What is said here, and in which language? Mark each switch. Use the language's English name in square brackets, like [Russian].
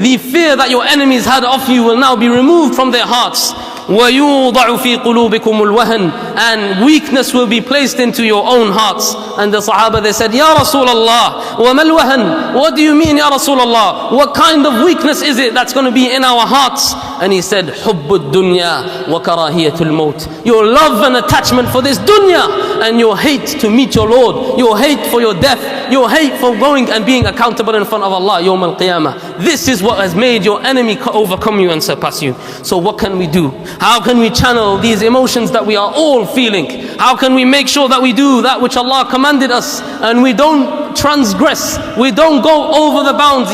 [English] The fear that your enemies had of you will now be removed from their hearts. [Arabic] وَيُوضَعُ فِي قُلُوبِكُمُ الْوَهَنِ. [English] And weakness will be placed into your own hearts. And the Sahaba, they said, Ya Rasulullah, [Arabic] وَمَا الْوَهَنِ? [English] What do you mean, Ya Rasulullah? What kind of weakness is it that's going to be in our hearts? And he said, [Arabic] حُبُّ الدُّنْيَا وَكَرَاهِيَةُ الْمَوْتِ. [English] Your love and attachment for this dunya, and your hate to meet your Lord, your hate for your death, your hate for going and being accountable in front of Allah Yawm al-Qiyamah. This is what has made your enemy overcome you and surpass you. So what can we do? How can we channel these emotions that we are all feeling? How can we make sure that we do that which Allah commanded us, and we don't transgress, we don't go over the bounds?